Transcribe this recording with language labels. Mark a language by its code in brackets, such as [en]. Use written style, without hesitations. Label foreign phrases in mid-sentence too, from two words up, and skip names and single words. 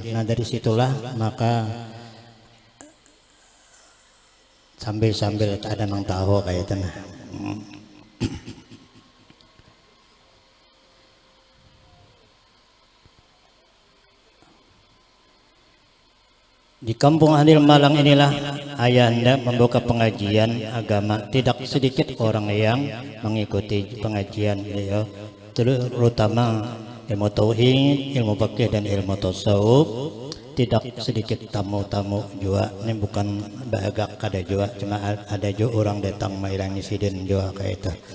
[bjn] Nah dari situlah maka sambil ada nang tahu kayak itu. [id] Di kampung Handil Malang inilah ayanda membuka pengajian agama. Tidak sedikit orang yang mengikuti pengajian beliau, terutama ilmu tauhid, ilmu fikih dan ilmu tasawuf. [bjn] Tidak sedikit tamu-tamu juga. Ini bukan bagak kada juga, cuma ada juga orang datang mailangi sidin juga kayak itu.